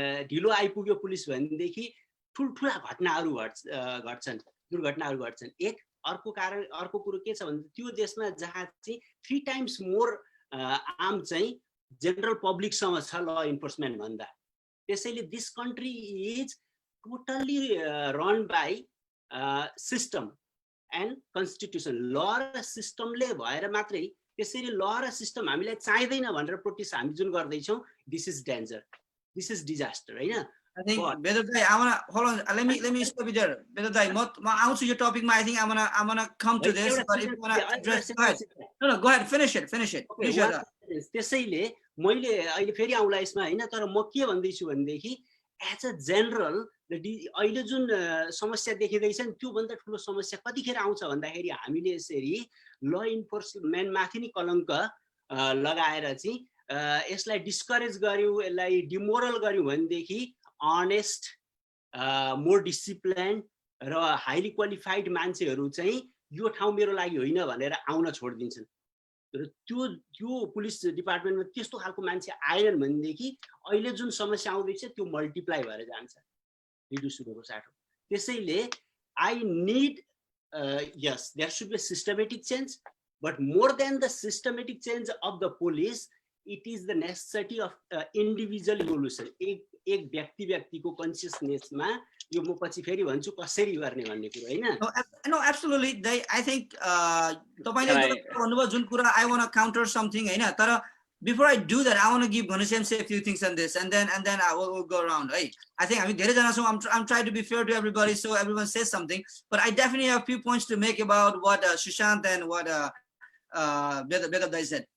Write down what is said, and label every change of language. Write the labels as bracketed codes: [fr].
[ne] ढिलो आइपुग्यो पुलिस भनेदेखि ठुलठुला घटनाहरू घट्छन् दुर्घटनाहरू घट्छन् एक अर्को कारण अर्को कुरो के छ भने त्यो देशमा जहाँ चाहिँ 3 टाइम्स मोर आर्म चाहिँ जनरल पब्लिक सँग छ ल इन्फोर्समेन्ट भन्दा त्यसैले [en] this country is totally run by [ne] system and constitution ल र सिस्टमले भएर मात्रै त्यसैले ल र सिस्टम हामीलाई चाहिदैन भनेर प्रोटेस्ट हामी जुन गर्दैछौं [en] this is danger this is disaster [ne] हैन [en] I think Vedav Dai, I wanna hold on. Let me stop you there. Vedav Dai, ma answer your topic. I think I'm gonna come to this. But if you wanna address, go ahead. No, go ahead. Finish it. [ne] त्यसैले मैले अहिले फेरि आउला यसमा हैन तर म के भन्दैछु भनेदेखि [en] as a general [ne] अहिले जुन समस्या देखिँदैछ नि त्यो भन्दा ठुलो समस्या कतिखेर आउँछ भन्दाखेरि हामीले यसरी ल इन्फोर्समेन्ट माथि नि कलंक लगाएर चाहिँ यसलाई डिस्करेज गर्यौं यसलाई डिमोरल गर्यौं भनेदेखि अनेस्ट मोर डिसिप्लिन र हाइली क्वालिफाइड मान्छेहरू चाहिँ यो ठाउँ मेरो लागि होइन भनेर आउन छोड्दिन्छन् र त्यो पुलिस डिपार्टमेन्टमा त्यस्तो खालको मान्छे आएनन् भनेदेखि अहिले जुन समस्या आउँदैछ त्यो मल्टिप्लाई भएर जान्छ रिड्युस हुनुको साटो त्यसैले I need [en] yes there should be a systematic change but more than the systematic change of the police it is the necessity of individual evolution [ne] एक व्यक्तिको कन्सियसनेसमा यो म पछि फेरि भन्छु कसरी गर्ने भन्ने कुरा हैन [en] No, absolutely. I think [ne] तपाईँले भन्नुभयो जुन कुरा [en] I want to counter something हैन तर before I do that I want to give Ghanshyam say a few things on this and then I will go around, right? I think [ne] हामी धेरै जना छौं [en] I'm trying to be fair to everybody so everyone says something, but I definitely have a few points to make about what Sushant and what Begab said.